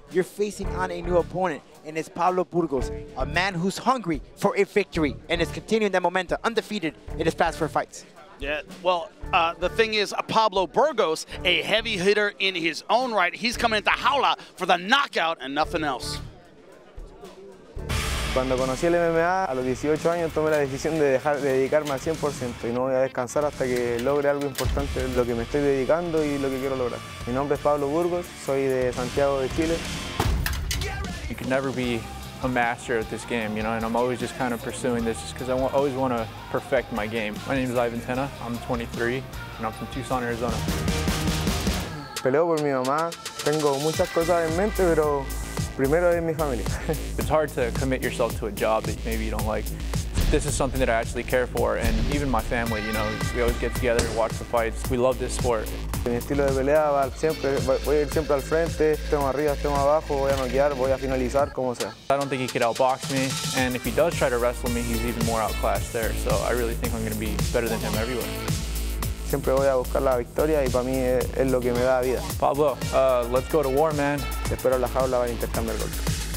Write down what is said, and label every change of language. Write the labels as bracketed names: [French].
[English] You're facing on a new opponent, and it's Pablo Burgos, a man who's hungry for a victory and is continuing that momentum, undefeated in his past 4 fights. Yeah, well, the thing is, Pablo Burgos, a heavy hitter in his own right, he's coming into Jaula for the knockout and nothing else. [Spanish] Cuando conocí el MMA, a los 18 años tomé la decisión de dedicarme al 100% y no voy a descansar hasta que logre algo importante de lo que me estoy dedicando y lo que quiero lograr. Mi nombre es Pablo Burgos, soy de Santiago de Chile. [English] You can never be a master at this game, you know, and I'm always just kind of pursuing this just because I always want to perfect my game. My name is Tena, I'm 23, and I'm from Tucson, Arizona. [Spanish] Peleo por mi mamá, tengo muchas cosas en mente, pero primero es mi familia. [English] It's hard to commit yourself to a job that maybe you don't like. This is something that I actually care for, and even my family, you know, we always get together and watch the fights. We love this sport. [Spanish] Mi estilo de pelea voy a ir siempre al frente, estemos arriba, estemos abajo, voy a noquear, voy a finalizar, como sea. [English] I don't think he could outbox me, and if he does try to wrestle me, he's even more outclassed there, so I really think I'm going to be better than him everywhere. [Spanish] siempre voy a buscar la victoria y para mí es lo que me da vida. [English] Pablo, let's go to war, man. [Spanish] Te espero en la jaula para intercambiar golpes.